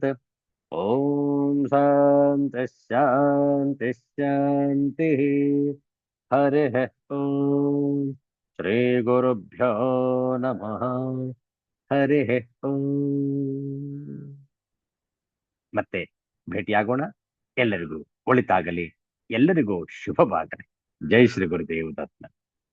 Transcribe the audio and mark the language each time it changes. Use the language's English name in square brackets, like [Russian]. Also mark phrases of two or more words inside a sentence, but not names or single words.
[Sanskrit] ॐ शान्तिः शान्तिः शान्तिः। हरिः ॐ। श्रीगुरुभ्यो नमः। हरिः ॐ. [Kannada] ಮತ್ತೆ ಭೇಟಿಯಾಗೋಣ. ಎಲ್ಲರಿಗೂ ಒಳಿತಾಗಲಿ. ಎಲ್ಲರಿಗೂ ಶುಭವಾಗಲಿ. ಜೈ ಶ್ರೀ ಗುರುದೇವ್ ದತ್ತ.